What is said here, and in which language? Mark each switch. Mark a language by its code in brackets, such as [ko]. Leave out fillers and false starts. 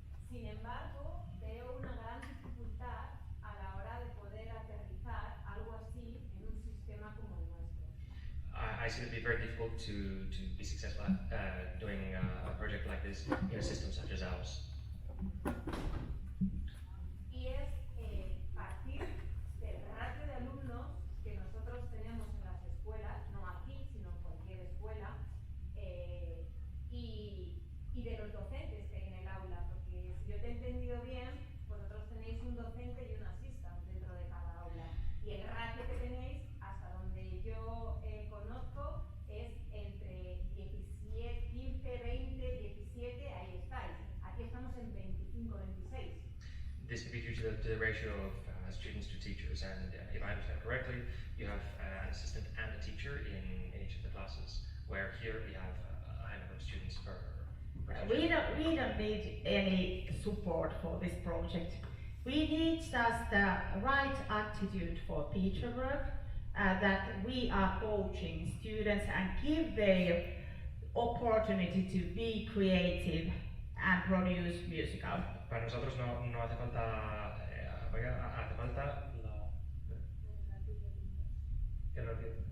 [es] Sin embargo, veo una gran dificultad a la hora de poder aterrizar algo así en un sistema como el nuestro. [en] I see it be very difficult to be successful at doing a project like this in a system such as ours. [es] Y es partir del ratio de alumnos que nosotros tenemos en las escuelas, no aquí, sino en cualquier escuela, y de los docentes que hay en el aula, porque si yo te he entendido bien, vosotros tenéis un docente y un assistant dentro de cada aula, y el ratio que tenéis, hasta donde yo conozco, es entre 17, 15, 20, 17, ahí estáis. Aquí estamos en 25, 26. [en] This could be due to the ratio of students to teachers, and if I understand correctly, you have an assistant and a teacher in each of the classes, where here we have a high number of students per teacher. We don't need any support for this project. We need just the right attitude for teacher work, that we are coaching students and give their opportunity to be creative and produce musical. [es] Para nosotros no hace falta, hace falta el ratio.